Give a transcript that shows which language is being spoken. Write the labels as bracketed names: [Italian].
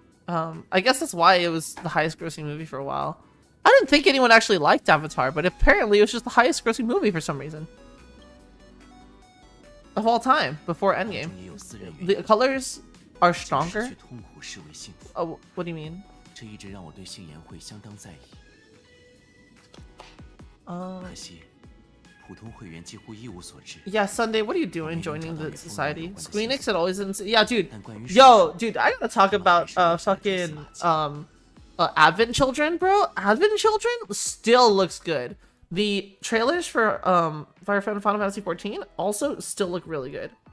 [English] I guess that's why it was the highest grossing movie for a while. I didn't think anyone actually liked Avatar, but apparently it was just the highest grossing movie for some reason. Of all time, before Endgame. The colors are stronger. Oh, what do you mean? [Chinese] 这一直让我对杏颜会相当在意。可惜，普通会员几乎一无所知。 [English] Yeah, Sunday, what are you doing joining the society? Squeenix had always yeah, dude. Yo, dude, I gotta talk about fucking Advent Children, bro. Advent Children still looks good. The trailers for Final Fantasy 14 also still look really good.